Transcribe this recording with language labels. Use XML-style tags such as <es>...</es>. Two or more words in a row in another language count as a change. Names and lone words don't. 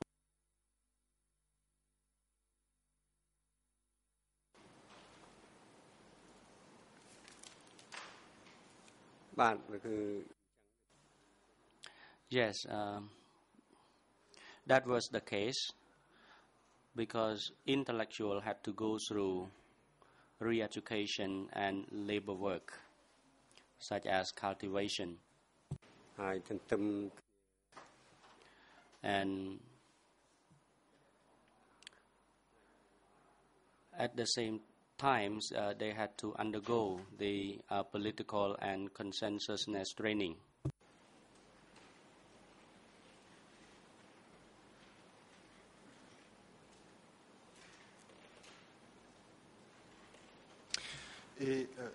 <km>បាទគឺ</km> <en>Yes, that was the case because intellectual had to go through re-education and labor work, such as cultivation.</en> <km>ហើយទន្ទឹម</km> <en>And at the same times, they had to undergo the political and consensusness training. et</en>